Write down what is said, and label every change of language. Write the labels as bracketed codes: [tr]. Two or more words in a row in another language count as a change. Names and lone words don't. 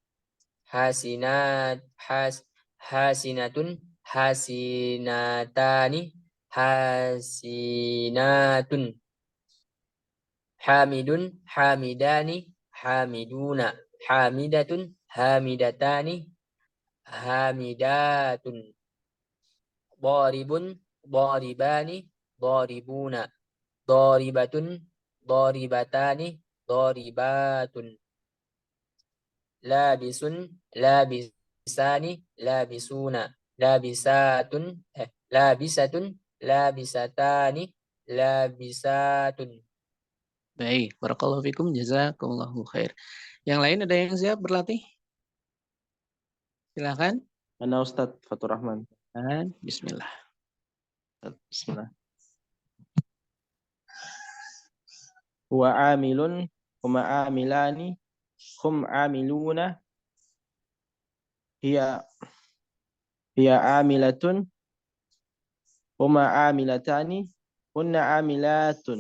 [ar] حاسنة، حاسنتان، حاسنة، حامد، حامدان، حامدون، حامدة، حامدتان، حامدة، ضارب، ضاربان، ضاربون، ضاربة، ضاربتان، ضاربة, لابس، لابسان، لابسون، لابسة، لابسة، لابستان، لابسة. [id] Baik, [ar] بارك الله فيكم، جزاكم الله خير. [id] Yang lain ada yang siap berlatih? Silakan. Ana Ustadz Fatur Rahman. Bismillah. Bismillah. [ar] هو عامل، هما عاملان، هم عاملون، هي عاملة، هما عاملتان، هن عاملة.